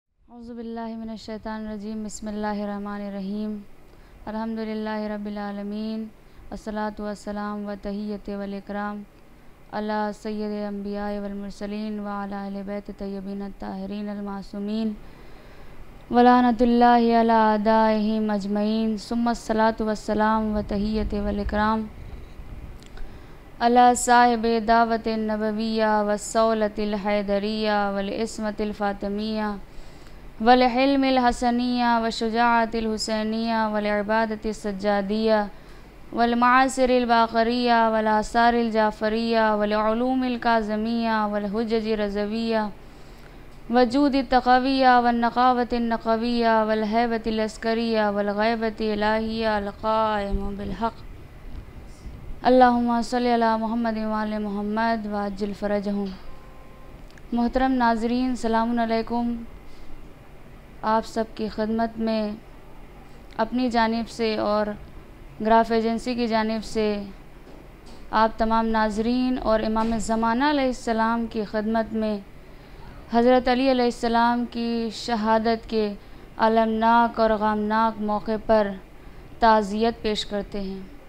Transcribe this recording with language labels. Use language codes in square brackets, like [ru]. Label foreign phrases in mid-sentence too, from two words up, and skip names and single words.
[ar] أعوذ بالله من الشيطان الرجيم بسم الله الرحمن الرحيم الحمد لله رب العالمين الصلاة والسلام والتحية والإكرام على سيد الأنبياء والمرسلين وعلى أهل بيت الطيبين الطاهرين المعصومين ولعنة الله على أعدائهم أجمعين ثم الصلاة والسلام والتحية والإكرام على صاحب الدعوة النبوية والصولة الحيدرية والعصمة الفاطمية والحلم الحسنية و شجاعة الحسينية والعبادة السجادية والمآثر الباقرية والآثار الجعفرية والعلوم الكاظمية والحجج الرضوية والجود التقوية والنقاوة النقوية والهيبة العسكرية والغيبة الإلهية القائم بالحق اللهم صل على محمد وآل محمد وعجل فرجهم. [ur] محترم ناظرین, [ar] سلامٌ عليكم. [ur] آپ سب کی خدمت میں اپنی جانب سے اور گراف ایجنسی کی جانب سے آپ تمام ناظرین اور امام زمانہ علیہ السلام کی خدمت میں حضرت علی علیہ السلام کی شہادت کے المناک اور غمناک موقع پر تعزیت پیش کرتے ہیں.